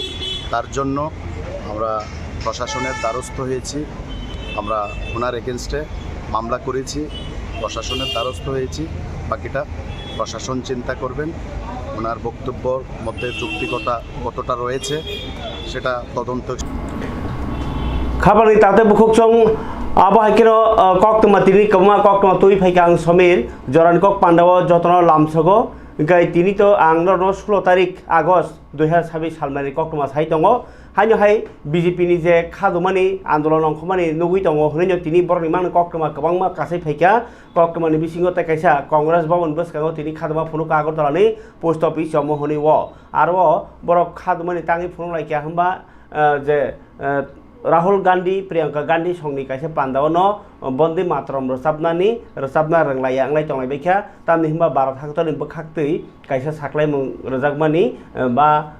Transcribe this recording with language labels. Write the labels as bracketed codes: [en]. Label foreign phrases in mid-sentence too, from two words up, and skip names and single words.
[bn] তার জন্য আমরা প্রশাসনের দ্বারস্থ হয়েছি, আমরা ওনার এগেনস্টে মামলা করেছি, প্রশাসনের দ্বারস্থ হয়েছি। বাকিটা প্রশাসন চিন্তা করবেন। ওনার বক্তব্যর মধ্যে যৌক্তিকতা কতটা রয়েছে সেটা তদন্ত। [trp] খাবারনি তাতে বুকুকচং আবহাইকের কক্তমা তিনি কমা কক্তমা তুই ফাইকা आं समीर जरान कक पांडाव जतन लामसगो गाय तिनी तो आं न 16 तारिख आगस्ट 2026 सालमानि कक्तमा साइ दङ हाइनो हाय बीजेपी नि जे खादुमानि आन्दोलन अंखमानि नुगै दङ हनैनो तिनी बरनि मान कक्तमा गोबांमा कासै फाइका कक्तमानि बिसिङाव ताकाइसा कांग्रेस भवन बसकाङाव तिनी खादुमा फुनुक आगरतलानि [en] post office [trp] जम हनै व आरो बर खादुमानि ताङै फुनुक लाइका हम्बा जे राहुल गांधी प्रियंका गांधी संनि कासे पांडावनो [hi] बंदे मातरम [trp] रोजाबना रोंलाया आंलाय तंलाय बैखा तामनि हिमबा भारत हाखतनि बखाक्तै कासे साख्लाय रोजागमानि बा